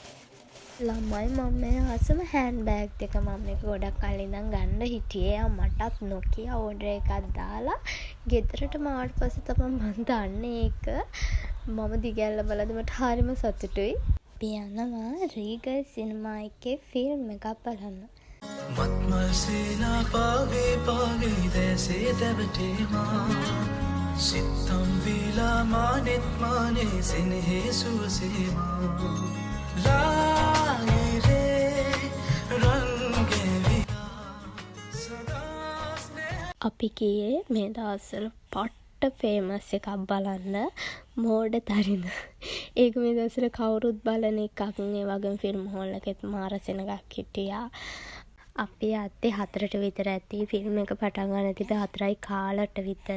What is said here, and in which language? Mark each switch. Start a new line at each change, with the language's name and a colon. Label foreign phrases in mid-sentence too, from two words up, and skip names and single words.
Sinhala: ළමයි මම මේ අසම
English: hand bag
Sinhala: එක මම මේක ගොඩක් කලින් ඉඳන් ගන්න හිටියේ. මටත් Nokia ඕඩර් එකක් දාලා ගෙදරටම ආවට පස්සේ තමයි මම දන්නේ ඒක. මම දිගහැරලා බලද්දි මට හරිම සතුටුයි. අපි යනවා රීගල් සිනමා එකේ ෆිල්ම් එකක් බලන්න. मत्मल सेना पावे पावे जैसे दबटे माँ सितम वीला मानित माने सिन्हे सुसे माँ लाए रे रंगे අපි ගියේ මේ දවස්වල පට්ට ෆේමස් එකක් බලන්න මෝඩ තරිඳ. ඒක මේ දවස්වල කවුරුත් බලන එකක්. ඒ වගේම
English: film hall
Sinhala: එකෙත් මාර සෙනගක් හිටියා. අපි අත්තේ 4ට විතර ඇති ෆිල්ම් එක පටන් ගන්න තිබ්බේ 4:15ට විතර.